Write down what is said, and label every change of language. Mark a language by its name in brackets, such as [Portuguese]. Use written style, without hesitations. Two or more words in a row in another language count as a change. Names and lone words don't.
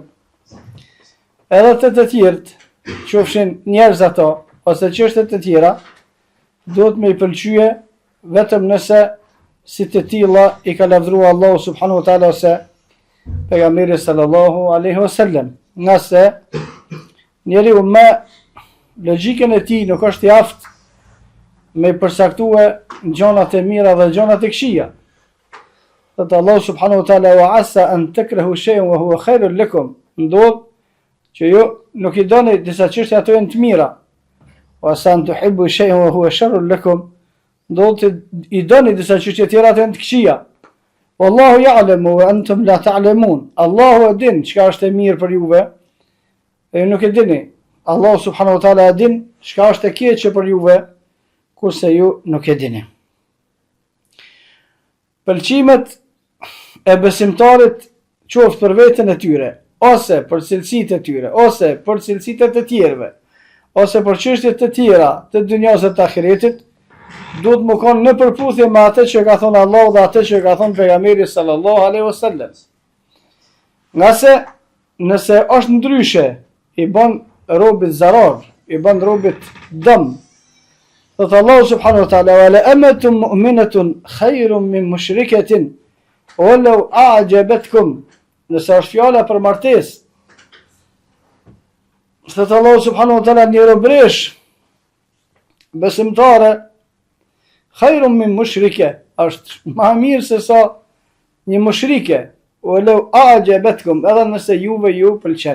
[Albanian] Edhe të tjerët, qofshin njerëz ato ose çështje të tjera, duhet me i pëlqye vetëm nëse si të tilla i ka lavdëruar Allahu [Arabic] سبحانه وتعالى [Albanian] ose pejgamberi [Arabic] صلى الله عليه وسلم. [Albanian] Nëse njeriu me logjikën e tij nuk është i aftë me përsaktue gjonat e mira dhe gjonat e këqija. Thot Allahu [Arabic] سبحانه وتعالى: "وعسى أن تكرهوا شيئا وهو خير لكم." [Albanian] Ndodh që ju nuk i doni disa çështje ato janë të mira. [Arabic] وعسى أن تحبوا شيئا وهو شر لكم. [Albanian] Ndodh që i doni disa çështje tjera ato janë të këqija. [Arabic] والله يعلم وأنتم لا تعلمون. [Albanian] Allahu e din çka është e mirë për juve, e ju nuk e dini. Allahu [Arabic] سبحانه وتعالى [Albanian] e din çka është e keqe për juve, kurse ju nuk e dini. Pëlqimet e besimtarit qoftë për veten e tyre, ose për cilësitë e tyre, ose për cilësitë e të tjerëve, ose për çështje të tjera të dunjas dhe të ahiretit, duhet më konë në përputhje me atë që ka thonë Allahu dhe atë që ka thonë pejgamberi [Arabic] صلى الله عليه وسلم. [Albanian] Nga se nëse është ndryshe, i bën robit zarar, i bën robit dëm. Thot Allahu [Arabic] سبحانه وتعالى: "ولأمة مؤمنة خير من مشركة ولو أعجبتكم." [Albanian] Nëse është fjala për martesë, thot Allahu [Arabic] سبحانه وتعالى, [Albanian] një robresh besimtare [Arabic] خير من مشركة, [Albanian] është më mirë se sa një mushrike, [Arabic] ولو أعجبتكم, [Albanian] edhe nëse juve ju pëlqen.